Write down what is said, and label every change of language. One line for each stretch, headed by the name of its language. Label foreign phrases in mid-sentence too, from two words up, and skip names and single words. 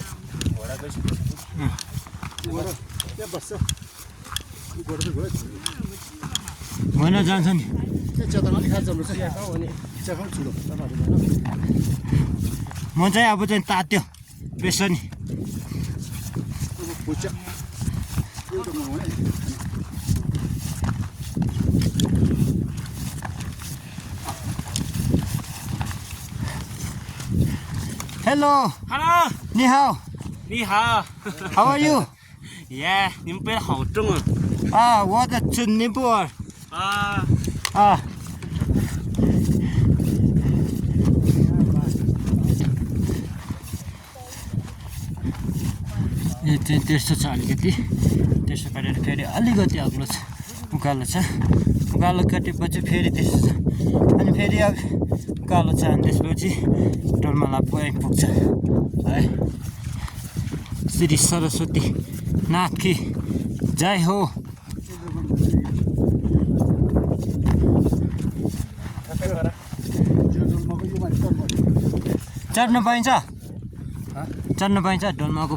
Nepali: होइन जान्छ नि म चाहिँ अब चाहिँ तात्यो प्रेसर नि Hello.
English: Hello.
Chinese: 你好。你好。
English: How are you?
Chinese: 耶，你们背的好重啊！啊，我在吃尼泊尔。啊，
Nepali: यो चाहिँ त्यस्तो छ अलिकति त्यसो गरेर फेरि अलिकति अग्लो छ उकालो छ उकालो कटेपछि फेरि त्यस्तो छ अनि फेरि अब उकालो छ अनि त्यसपछि टर्मला पुग्छ है श्री सरस्वती नाथ की जय हो चढ्न पाइन्छ चढ्न पाइन्छ डोल्माको